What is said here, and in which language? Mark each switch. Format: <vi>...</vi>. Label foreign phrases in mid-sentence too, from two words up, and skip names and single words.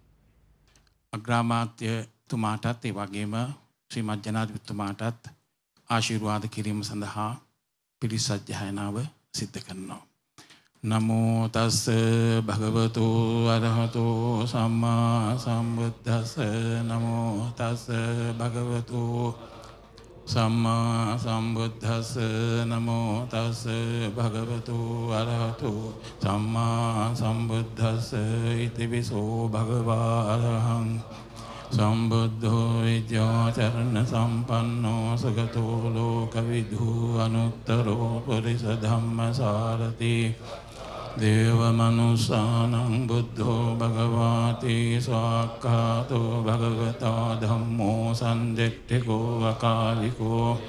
<si>අග්‍රාමාත්‍යතුමාටත් ඒ වගේම ශ්‍රීමත් ජනාධිපතිතුමාටත් ආශිර්වාද කිරීම සඳහා පිරිත් සජ්ජායනාව සිද්ධ කරනවා.</si> <pi>නමෝ තස්ස භගවතු අරහතෝ සම්මා සම්බුද්දස්ස නමෝ තස්ස භගවතු සම්මා සම්බුද්දස්ස නමෝ තස්ස භගවතු අරහතෝ සම්මා සම්බුද්දස්ස ඉතිවිසෝ භගවා අරහං සම්බුද්ධෝ විද්‍යාචරණ සම්පන්නෝ සගතෝ ලෝකවිදු අනුත්තරෝ පුරිස ධම්මසාරති දේවමනුස්සානං බුද්ධෝ භගවාති ස්වාක්ඛාතෝ භගවතා ධම්මෝ සන්දෙට්ඨිකෝ අකාලිකෝ</pi>